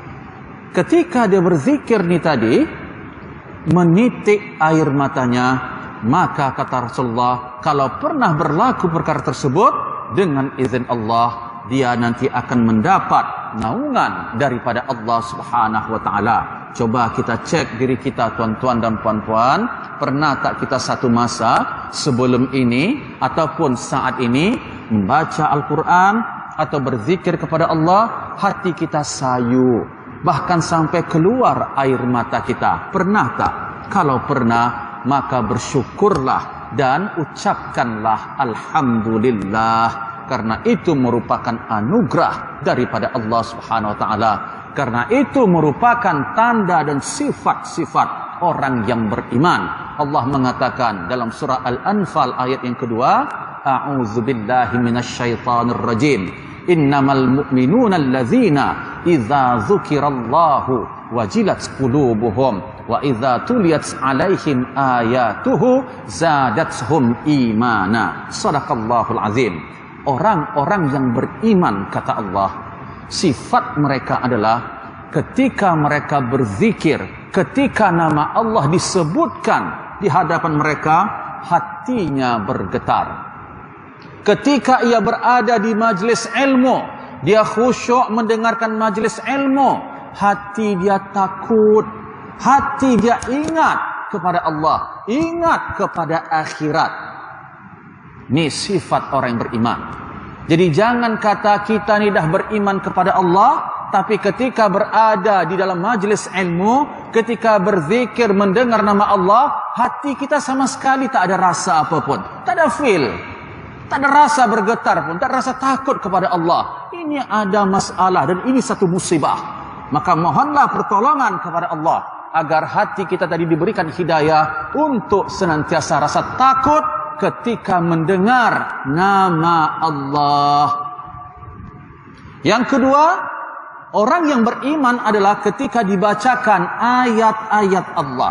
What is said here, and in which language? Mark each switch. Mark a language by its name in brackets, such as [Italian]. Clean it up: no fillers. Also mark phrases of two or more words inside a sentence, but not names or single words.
[Malay] Ketika dia berzikir ni tadi, menitik air matanya Maka kata Rasulullah, kalau pernah berlaku perkara tersebut, dengan izin Allah, dia nanti akan mendapat naungan daripada Allah [Arabic] سبحانه وتعالى. [Malay] Coba kita cek diri kita, tuan-tuan dan puan-puan, pernah tak kita satu masa sebelum ini ataupun saat ini membaca Al-Quran atau berzikir kepada Allah, hati kita sayu, bahkan sampai keluar air mata kita? Pernah tak? Kalau pernah, maka bersyukurlah dan ucapkanlah Alhamdulillah, karena itu merupakan anugerah daripada Allah [Arabic] سبحانه وتعالى. [Malay] Karena itu merupakan tanda dan sifat-sifat orang yang beriman. Allah mengatakan dalam surah Al-Anfal ayat yang kedua, [Arabic] أعوذ بالله من الشيطان الرجيم. إنما المؤمنون الذين إذا ذكر الله وجلت قلوبهم وإذا تليت عليهم آياته زادتهم إيمانا. صدق الله العظيم. [Malay] Orang-orang yang beriman, kata Allah, sifat mereka adalah ketika mereka berzikir, ketika nama Allah disebutkan di hadapan mereka, hatinya bergetar. Ketika ia berada di majlis ilmu, dia khusyuk mendengarkan majlis ilmu, hati dia takut, hati dia ingat kepada Allah, ingat kepada akhirat. Ini sifat orang yang beriman. Jadi jangan kata kita ni dah beriman kepada Allah, tapi ketika berada di dalam majlis ilmu, ketika berzikir mendengar nama Allah, hati kita sama sekali tak ada rasa apapun, tak ada feel, tak ada rasa bergetar pun, tak ada rasa takut kepada Allah. Ini ada masalah dan ini satu musibah. Maka mohonlah pertolongan kepada Allah agar hati kita tadi diberikan hidayah untuk senantiasa rasa takut ketika mendengar nama Allah. Yang kedua, orang yang beriman adalah ketika dibacakan ayat-ayat Allah.